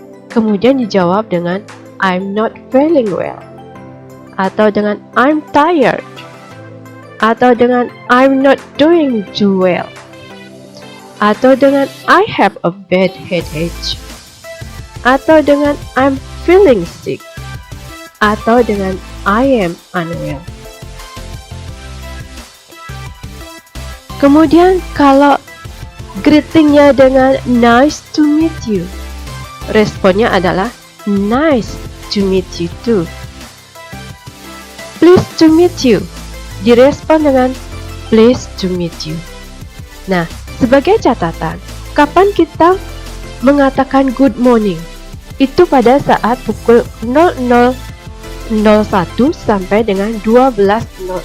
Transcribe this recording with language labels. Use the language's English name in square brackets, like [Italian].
[Indonesian] Kemudian dijawab dengan [English] I'm not feeling well, [Indonesian] atau dengan [English] I'm tired, atau dengan I'm not doing too well, atau dengan I have a bad headache, atau dengan I'm feeling sick, atau dengan I am unwell. [Indonesian] Kemudian kalau greetingnya dengan [English] nice to meet you, [Indonesian] responnya adalah [English] nice to meet you too. Pleased to meet you, [Indonesian] direspon dengan [English] pleased to meet you. [Indonesian] Nah, sebagai catatan, kapan kita mengatakan good morning? Itu pada saat pukul 00.01 sampai dengan 12.00.